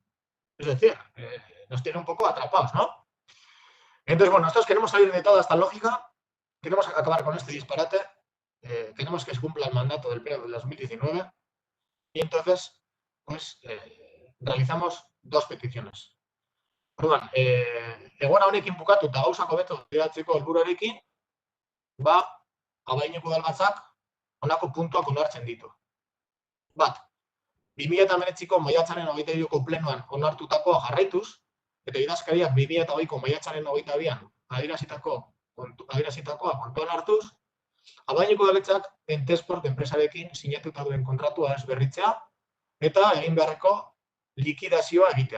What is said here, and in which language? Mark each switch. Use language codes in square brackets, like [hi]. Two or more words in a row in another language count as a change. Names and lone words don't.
[es] Es decir, nos tiene un poco atrapados, ¿no? Entonces, nosotros queremos salir de toda esta lógica, queremos acabar con este disparate, queremos que se cumpla el mandato del Pleno del 2019 y entonces, pues, realizamos 2 peticiones. [eu] Orduan, egoera honekin bukatuta gauzak hobeto bidaltzeko helburuarekin, Abadiñoko udalbatzak honako puntuak onartzen ditu. 2019ko maiatzaren 23ko plenoan onartutakoa jarraituz, eta idazkariak 2008ko maiatzaren 22an adierazitakoa kontuan hartuz, Abadiñoko udaletxeak Entesport enpresarekin sinatuta duen kontratua ez berritzea eta egin beharreko likidazioa egitea.